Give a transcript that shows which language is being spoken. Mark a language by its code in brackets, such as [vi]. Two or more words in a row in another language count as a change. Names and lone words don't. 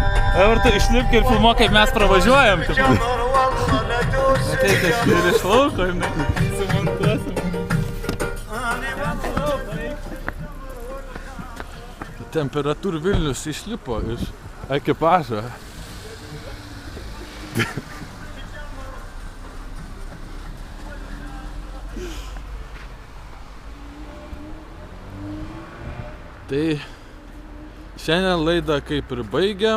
[lt] Dabar tu išlipk ir filmuok, kaip mes pravažiuojam. [ar] جمر والله لا دوس [lt] Ateikas ir iš lauko, sumontuosim. Temperatūrų Vilnius išlipo iš ekipažo. Tai šiandien laidą kaip ir baigiam.